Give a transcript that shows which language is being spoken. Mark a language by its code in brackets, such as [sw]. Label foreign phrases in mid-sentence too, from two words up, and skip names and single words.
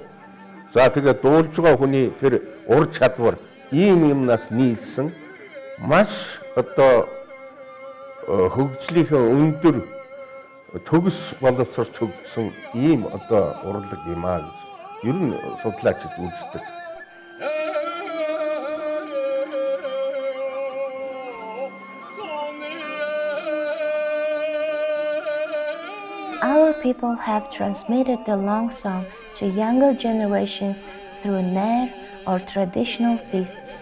[mn] За тэгээд дуулж байгаа хүний тэр ур чадвар ийм юмнаас нийлсэн маш одоо хөгжлийнхээ өндөр төгс боловсрч хөгжсөн ийм одоо урлаг юм аа гэж ер нь судлаачид үздэг. [en] Our people have transmitted the long song to younger generations through nair or traditional feasts.